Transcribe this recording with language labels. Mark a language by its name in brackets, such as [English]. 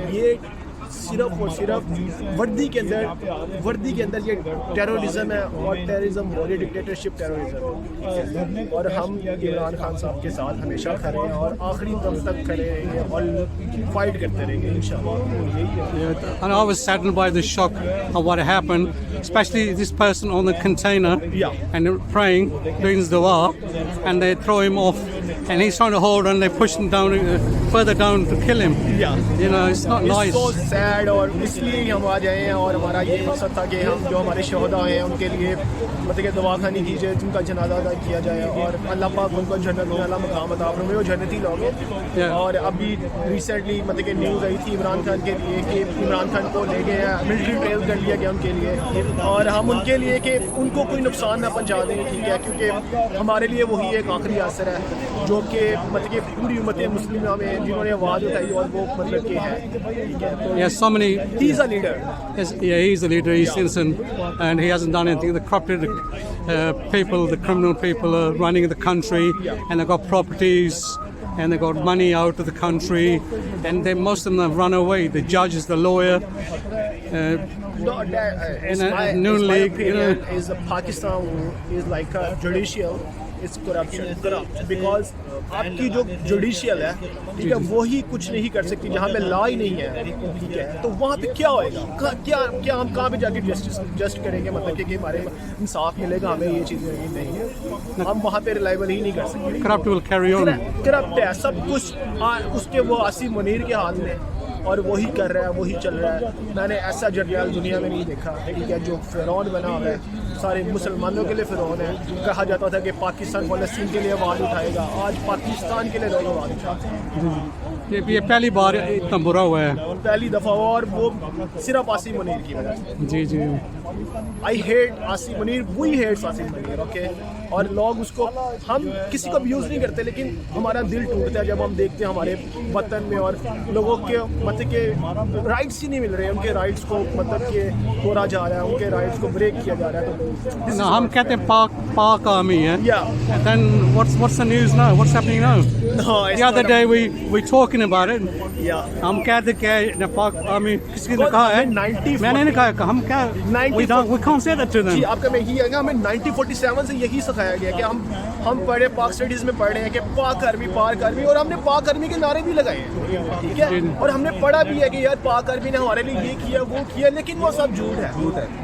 [Urdu] یہ صرف اور صرف وردی کے اندر یہ ٹیررزم ہے, اور ٹیررزم اور یہ ڈکٹیٹرشپ ٹیررزم ہے. اور ہم عمران خان صاحب کے ساتھ ہمیشہ کھڑے ہیں اور آخری دم تک کھڑے رہیں گے اور فائٹ کرتے رہیں گے انشاءاللہ. [English] And I was saddened by the shock of what happened, especially this person on the container, and they were praying, doing his dua, and they throw him off, and he's trying to hold on, they push him down, further down to kill him. You know, it's not nice. It's so sad, [Urdu] اور اس لیے ہم آ جائے ہیں, اور ہمارا یہ مقصد تھا کہ ہم جو ہمارے شہداء ہیں ان کے لیے مطلب کہ دعا خانی کی جائے, جن کا جنازہ ادا کیا جائے, اور اللہ پاک ان کو جنت میں اعلیٰ مقام عطا فرمائے, وہ جنتی لوگ ہیں. اور ابھی ریسنٹلی مطلب کہ نیوز آئی تھی عمران خان کے لیے کہ عمران خان کو لے گئے ہیں, ملٹری ٹریل کر لیا گیا ان کے لیے, اور ہم ان کے لیے کہ ان کو کوئی نقصان نہ پہنچا دیں, ٹھیک ہے, کیونکہ ہمارے لیے وہی ایک آخری اثر ہے جو کہ مطلب کہ پوری امت مسلمہ میں جنہوں نے آواز اٹھائی, اور وہ مطلب کہ ہے, ٹھیک ہے. [English] Yes, so many. He's a leader. Yes, yeah, he's a leader. He's innocent, and he hasn't done anything. The corrupted people, the criminal people, are running the country, and they've got properties, and they've got money out of the country, and most of them have run away. The judges, the lawyer. No, In a Noon League, you know. is Pakistan is like a judicial. It's corrupt because [Urdu] آپ کی جو judicial ہے, ٹھیک ہے, وہی کچھ نہیں کر سکتی جہاں پہ لا ہی نہیں ہے, ٹھیک ہے. تو وہاں پہ کیا ہوئے گا, کیا ہم کہاں پہ جا کے جسٹ کریں گے, مطلب کہ ہمارے انصاف ملے گا ہمیں, یہ چیزیں نہیں ہے, ہم وہاں پہ ریلائبل ہی نہیں کر سکتے. [English] Corrupt will carry on. [Urdu] Corrupt ہے سب کچھ, اس کے وہ عاصم منیر کے ہاتھ میں, اور وہی کر رہا ہے, وہی چل رہا ہے. میں نے ایسا جرنیل دنیا میں نہیں دیکھا, ٹھیک ہے, جو فرعون بنا ہوا ہے, سارے مسلمانوں کے لیے فرعون ہے. کہا جاتا تھا کہ پاکستان فلسطین کے لیے آواز اٹھائے گا, آج پاکستان کے لیے لوگ آواز اٹھاتے ہیں. یہ پہلی بار اتنا برا ہوا ہے, پہلی دفعہ, اور وہ صرف عاصم منیر کی وجہ سے. جی جی. [English] I hate Asim Munir, we hate Asim Munir, okay. [Urdu] اور لوگ اس کو, ہم کسی کو ابیوز نہیں کرتے, لیکن ہمارا دل ٹوٹتا ہے جب ہم دیکھتے ہیں ہمارے وطن میں اور لوگوں کے مطلب کہ رائٹس ہی نہیں مل رہے, ان کے رائٹس کو مطلب کہ توڑا جا رہا ہے, ان کے رائٹس کو بریک کیا جا رہا ہے. [English] No, [Urdu] ہم کہتے ہیں پاک آرمی ہے. [English] And then what's the news now? What's happening now? No, the other day we talking about it. Yeah. [Urdu] ہم کہتے کہ پاک آرمی کسی نے کہا ہے, میں نے نہیں کہا, ہم کیا, [English] we can't say that to them. [Urdu] جی, آپ کا میں یہی ہے, ہمیں 1947 سے یہی سکھایا گیا کہ ہم پڑھے پاک اسٹڈیز میں پڑھ رہے ہیں کہ پاک آرمی, اور ہم نے پاک آرمی کے نعرے بھی لگائے ہیں, ٹھیک ہے, اور ہم نے پڑھا بھی ہے کہ یار پاک آرمی نے ہمارے لیے یہ کیا وہ کیا, لیکن وہ سب جھوٹ ہے.